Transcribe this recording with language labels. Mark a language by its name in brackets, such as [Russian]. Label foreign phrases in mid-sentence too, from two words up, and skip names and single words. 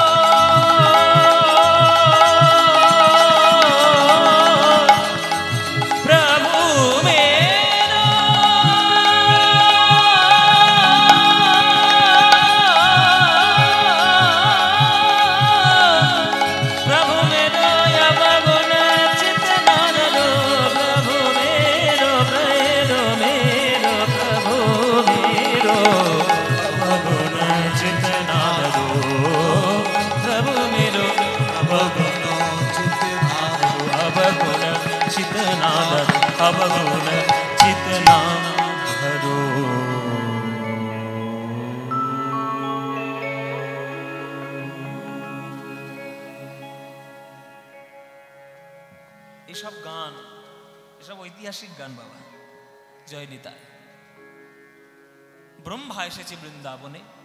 [Braj] प्रभु मेरो, प्रभु मेरो, अवगुण चित न धरो प्रभु मेरो, मेरो मेरो प्रभु मेरो, अवगुण चित न धरो प्रभु मेरो, अवगुण चित न धरो, अवगुण चित न धरो, अवगुण चित न धरो। [Bangla] এসব গান, এসব ঐতিহাসিক গান বাবা। জয় নিতাই। ব্রহ্মা এসেছে বৃন্দাবনে।